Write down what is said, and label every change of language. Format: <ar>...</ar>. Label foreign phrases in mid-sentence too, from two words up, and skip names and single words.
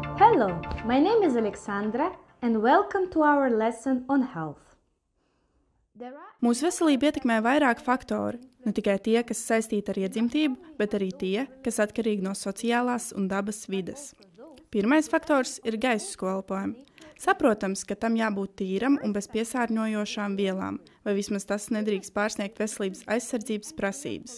<en>Hello, my name is Alexandra and welcome to our lesson on health.</en> <lv>Mūsu veselību ietekmē vairāki faktori, ne tikai tie, kas saistīti ar iedzimtību, bet arī tie, kas atkarīgi no sociālās un dabas vides. Pirmais faktors ir gaisa elpojums. Saprotams, ka tam jābūt tīram un bez piesārņojošām vielām, vai vismaz tas nedrīkst pārsniegt veselības aizsardzības prasības.</lv>